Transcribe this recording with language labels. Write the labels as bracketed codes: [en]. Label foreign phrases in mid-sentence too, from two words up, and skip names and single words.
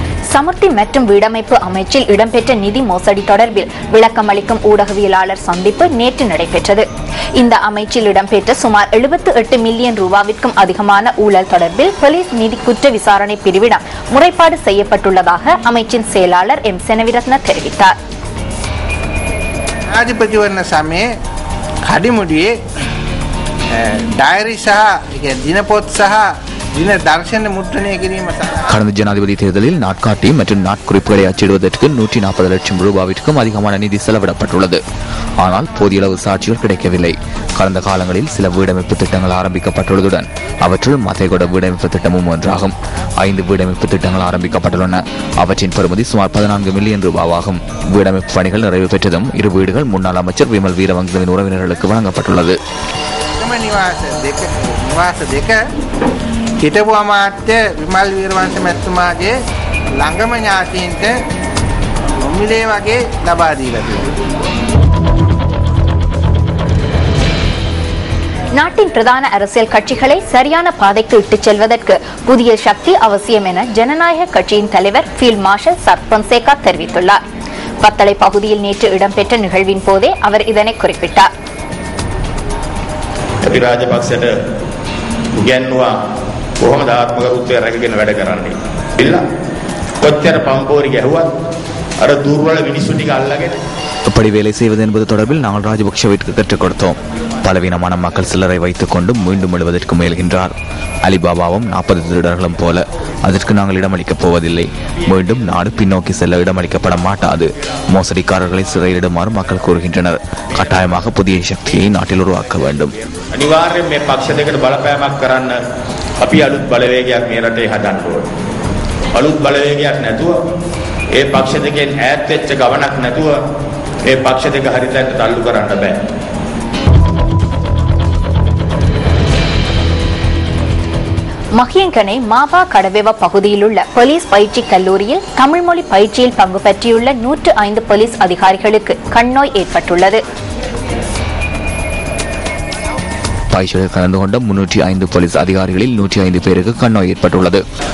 [ta] சமுர்த்தி மற்றும் வீடமைப்பு அமைச்சில் இடம்பெற்ற நிதி மோசடி தொடர்பில் விளக்கம் அளிக்கும் ஊடகவியலாளர் சந்திப்பு நேற்று நடைபெற்றது. இந்த அமைச்சில் இடம்பெற்ற சுமார் 78 மில்லியன் ரூபாவிற்கும் அதிகமான ஊழல் தொடர்பில் போலீஸ் நிதி குற்ற விசாரணை பிரிவிடம் முறைப்பாடு செய்யப்பட்டுள்ளதாக அமைச்சின் செயலாளர் எம் செனவிரத்ன தெரிவித்தார். [si] ආධිපතිවරණ සමයේ කඩිමුඩියේ ඩයරි සහ දිනපොත් සහ දින දර්ශන මුද්‍රණය කිරීම [ta] கடந்த ஜனாதிபதி தேர்தலில் நாட்காட்டி மற்றும் நாட்குறிப்புகளை அச்சிடுவதற்கு 140 லட்சம் ரூபாவிற்கும் அதிகமான நிதி செலவிடப்பட்டுள்ளது. ஆனால் போதிய அளவு சாட்சிகள் கிடைக்கவில்லை. கடந்த காலங்களில் சில வீடமைப்பு திட்டங்கள் ஆரம்பிக்கப்பட்டுள்ளதுடன் அவற்றுள் மத்தைகொட வீடமைப்பு திட்டமும் ஒன்றாகும். 5 வீடமைப்பு திட்டங்கள் ஆரம்பிக்கப்பட்டுள்ளன. அவற்றின் பெறுமதி சுமார் 14 மில்லியன் ரூபாவாகும். வீடமைப்பு பணிகள் நிறைவு பெற்றதும் 2 வீடுகள் முன்னாள் அமைச்சர் விமல் வீரவங்சவின் உறவினர்களுக்கு வழங்கப்பட்டுள்ளது. [si] හිටපු අමාත්‍ය විමල් වීරවංශ මැතිතුමාගේ ළඟම ඥාතීන්ට නොමිලේ වගේ ලබා දීලා තිබුණා. [ta] நாட்டின் பிரதான அரசியல் கட்சிகளை சரியான பாதைக்கு இட்டுச் செல்வதற்கு புதிய சக்தி அவசியம் என ஜனநாயக கட்சியின் தலைவர் ஃபீல்ட் மார்ஷல் சரத் பொன்சேகா தெரிவித்துள்ளார். பத்தளை பகுதியில் நேற்று இடம்பெற்ற நிகழ்வின் போதே அவர் இதனை குறிப்பிட்டார். [si] කොහොමද ආත්මගරුත්වය රැකගෙන වැඩ කරන්නේ ඉල්ල කොච්චර පම්පෝරි ගැහුවත් අර දුර්වල මිනිස්සු ටික අල්ලගෙන [ta] எப்படி வேலை செய்வது என்பது தொடர்பில் நாங்கள் ராஜபக்ஷவிற்கு கற்றுக் கொடுத்தோம். பலவீனமான மக்கள் சிலரை வைத்துக் கொண்டு மீண்டும் எழுவதற்கு முயல்கின்றார். அலிபாபாவும் 40 திருடர்களும் போல. அதற்கு நாங்கள் இடமளிக்கப் போவதில்லை. மீண்டும் நாடு பின்னோக்கி செல்ல இடமளிக்கப்பட மாட்டாது. மோசடிக்காரர்களை சிறையிடுமாறு மக்கள் கூறுகின்றனர். கட்டாயமாக புதிய சக்தியை நாட்டில் உருவாக்க வேண்டும். [si] අනිවාර්යෙන් මේ පක්ෂ දෙකට බලපෑමක් කරන්න අපි අලුත් බලවේගයක් මේ රටේ හදන්න ඕනේ. අලුත් බලවේගයක් නැතුව ඒ පක්ෂ දෙකෙන් ඈත් වෙච්ච ගමනක් නැතුව ඒ පක්ෂ දෙක හරියට තල්ලු කරන්න බෑ. [ta] மகியங்கனை மாபா கடவெவ பகுதியில் உள்ள போலீஸ் பயிற்சி கல்லூரியில் தமிழ் மொழி பயிற்சியில் பங்கு பற்றியுள்ள 105 போலீஸ் அதிகாரிகளுக்கு கண்ணோய் ஏற்பட்டுள்ளது. பயிற்சியில் கலந்து கொண்ட 305 போலீஸ் அதிகாரிகளில் 105 பேருக்கு கண்ணோய் ஏற்பட்டுள்ளது.